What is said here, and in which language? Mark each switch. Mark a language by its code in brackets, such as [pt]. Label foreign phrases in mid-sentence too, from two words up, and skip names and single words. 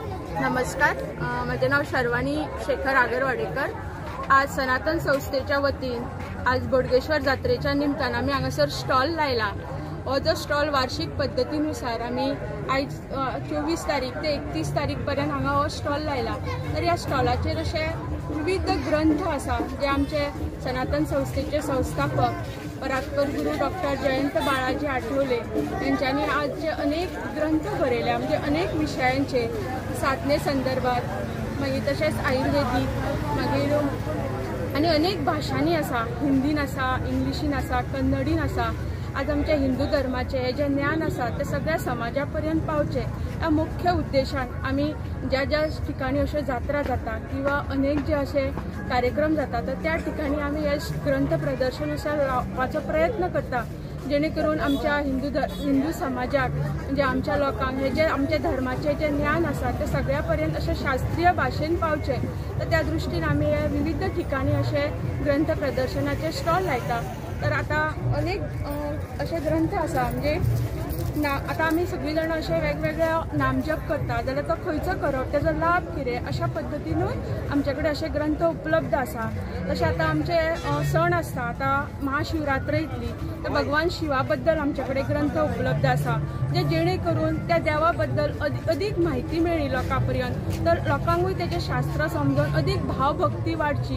[mr] नमस्कार, माझे नाव शर्वाणी शेखर आगरवाडेकर। [kok] आज सनातन संस्थेच्या वतीन आज बोडगेश्वर जात्रेच्या निमतान आम्ही हांगासर स्टॉल लायला। हो जो स्टॉल वार्षिक पद्धतीनुसार आम्ही आज 24 तारीख ते 31 तारीख पर्यंत हांगा हो स्टॉल लायला। तर या स्टॉलाचेर असे विविध ग्रंथ आसा जे आमचे सनातन संस्थेचे संस्थापक परात्पर गुरु डॉक्टर जयंत बाळाजी आठवले यांच्यानी आज जे अनेक ग्रंथ बरयले, म्हणजे अनेक विषयांचे साधने संदर्भात मागीर तशेंच आयुर्वेदीक मागीर आनी अनेक भाशांनी आसा, हिंदीन आसा, इंग्लिशीन आसा, कन्नडीन आसा। आज आमच्या हिंदू धर्माचे हे जे ज्ञान आसा ते सगळ्या समाजा पर्यंत पावचे या मुख्य उद्देशान आम्ही ज्या ज्या ठिकाणी अशे जात्रा जाता किंवा अनेक जे असे कार्यक्रम जाता तर त्या ठिकाणी आम्ही हे ग्रंथ प्रदर्शन अशें लावपाचो प्रयत्न करता, जेणे करून आमच्या हिंदू समाजाक म्हणजे आमच्या लोकांक हे जे आमच्या धर्माचे जे ज्ञान आसा ते सगळ्या पर्यंत अशे शास्त्रीय भाशेन पावचे। तर त्या दृष्टीन आम्ही हे विविध ठिकाणी असे ग्रंथ प्रदर्शनाचे स्टॉल लायता। तर आता अनेक असे ग्रंथ आसा, म्हणजे आता आम्ही सगळी जाण असे वेगवेगळे नामजप करता जाल्यार तो खंयचो करप, तेजो लाभ कितें अशा पद्दतीनूय आमच्याकडे असे ग्रंथ उपलब्ध आसा। तशें आता आमचे सण आसता, आता महाशिवरात्र येतली तर भगवान शिवा बद्दल आमच्याकडे ग्रंथ उपलब्ध आसा, जे जेणे करून त्या देवा बद्दल अधिक माहिती मेळ्ळी लोकांपर्यंत, तर लोकांकूय तेजे शास्त्र समजून अधिक भावभक्ती वाडची।